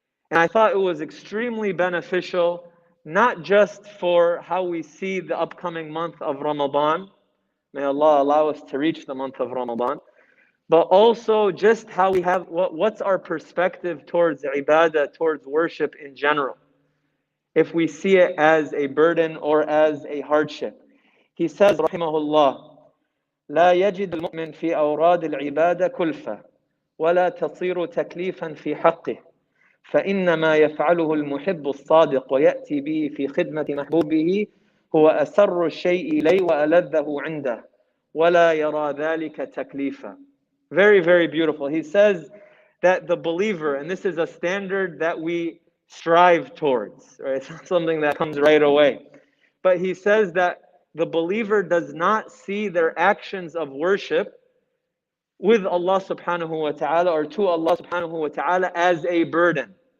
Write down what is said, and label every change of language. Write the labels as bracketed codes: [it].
[en] And I thought it was extremely beneficial, not just for how we see the upcoming month of Ramadan. May Allah allow us to reach the month of Ramadan. but also just how we have, what's our perspective towards ibadah, towards worship in general, if we see it as a burden or as a hardship. He says, rahimahullah, [ar] لا يجد المؤمن في أوراد العبادة كلفة ولا تصير تكليفا في حقه فإنما يفعله المحب الصادق ويأتي به في خدمة محبوبه هو أسر الشيء إليه وألذه عنده ولا يرى ذلك تكليفا. [en] Very, very beautiful. He says that the believer, and this is a standard that we strive towards, right? It's not something that comes right away. But he says that the believer does not see their actions of worship with Allah subhanahu wa ta'ala or to Allah subhanahu wa ta'ala as a burden.